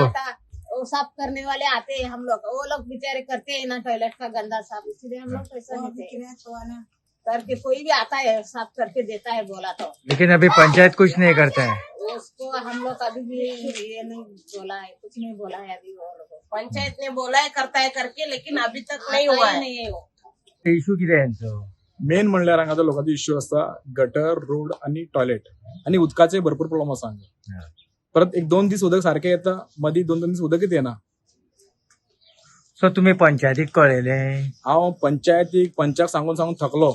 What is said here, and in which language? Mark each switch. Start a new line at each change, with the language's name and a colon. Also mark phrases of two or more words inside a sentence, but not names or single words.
Hindi: 60 वो साफ करने वाले आते हैं हम लोग, वो लोग बेचारे करते हैं ना टॉयलेट का गंदा साफ, इसलिए हम लोग पैसा देते हैं। करके कोई भी आता है साफ करके देता है बोला तो। लेकिन अभी पंचायत कुछ नहीं करता है। उसको हम लोग अभी भी ये नहीं बोला है, कुछ नहीं बोला है अभी वो लोग। पंचायत ने बोला है करता है करके, लेकिन अभी तक नहीं हुआ है। नहीं है वो
Marathi: इश्यू किती आहे यांचं?
Konkani: मेन म्हणल्यार हांगा लोकांचो इश्यू असता गटर, रोड आणि टॉयलेट आणि उदकाचे भरपूर प्रॉब्लेम आसा हांगा। परत 1-2 दीस उदक सारखे येता, मधी 2-2 दीस उदकच येना। सो तुम्ही पंचायतीक कळयले? हांव पंचाक सांगून थकलो।